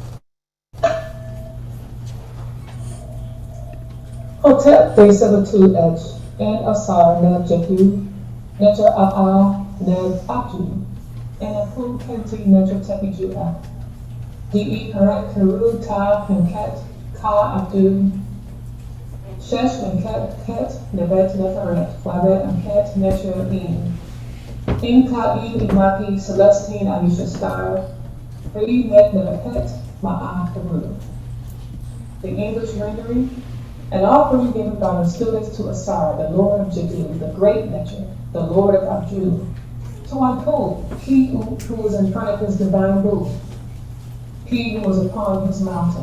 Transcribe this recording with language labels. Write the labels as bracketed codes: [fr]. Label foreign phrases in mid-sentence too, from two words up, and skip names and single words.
[egy] Hotep de Salutu Etch and Asar Neb Jehu, Netra A'a Neb Atu, and Apu Kenti Netra Tepijua. Di Harat Karu Ta Pinket Ka Abdu, Shesh Pinket Ket Nebet Nefaret, Wabet Anket Netra In Ka Imaki Celestine Aisha Star, Free Net Nebet Ma'a Karu. [en] The English rendering. An offering given by the students to Asar, the Lord of Jadu, the great Netra, the Lord of Abdu, to Anpu, he who was in front of his divine booth, he who was upon his mountain.